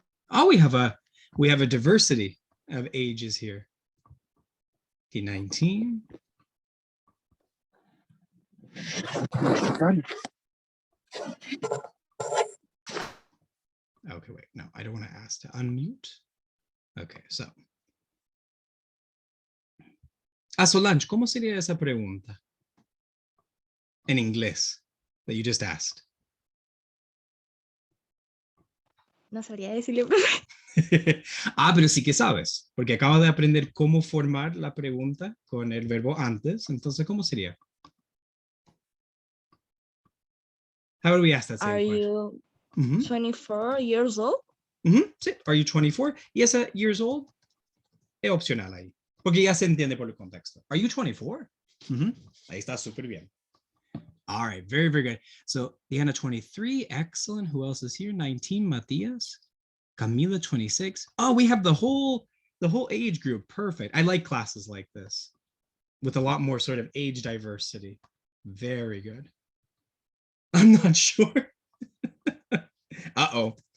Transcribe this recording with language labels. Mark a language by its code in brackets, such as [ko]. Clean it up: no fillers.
[en] Oh, we have a diversity of ages here. Okay, 19. Okay, wait, no, I don't want to ask to unmute. Okay, so. [es] Solange, ¿cómo sería esa pregunta? En inglés, [en] that you just asked. [es] No sabría decirle. Pero sí que sabes, porque acabas de aprender cómo formar la pregunta con el verbo antes. Entonces, ¿cómo sería? [en] How would we ask that same Are question? you 24 years old? Sí. Are you 24? [es] Y esa years old es opcional ahí, porque ya se entiende por el contexto. [en] Are you 24? [es] Ahí está súper bien. [en] All right, very, very good. So Diana, 23, excellent. Who else is here? 19, Matias. Camila, 26. Oh, we have the whole age group. Perfect. I like classes like this with a lot more sort of age diversity. Very good. I'm not sure. Uh-oh.